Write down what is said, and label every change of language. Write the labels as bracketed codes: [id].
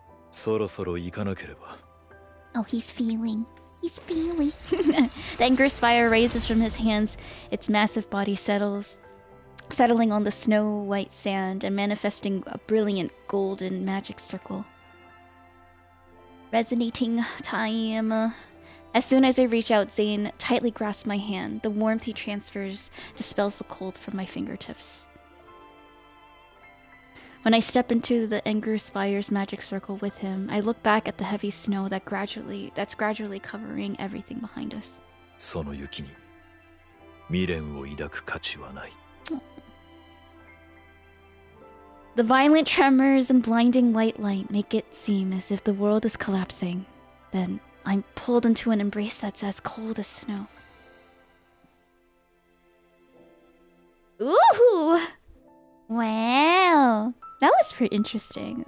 [ja] そろそろ行かなければ。 [en] Oh, he's feeling. He's feeling. The anger spire raises from his hands, its massive body settling on the snow-white sand and manifesting a brilliant golden magic circle. Resonating time. As soon as I reach out, Zayne tightly grasps my hand. The warmth he transfers dispels the cold from my fingertips. When I step into the anger spire's magic circle with him, I look back at the heavy snow that's gradually covering everything behind us. [ja] その雪に未練を抱く価値はない。 [en] The violent tremors and blinding white light make it seem as if the world is collapsing. Then I'm pulled into an embrace that's as cold as snow. Ooh! Wow! That was pretty interesting.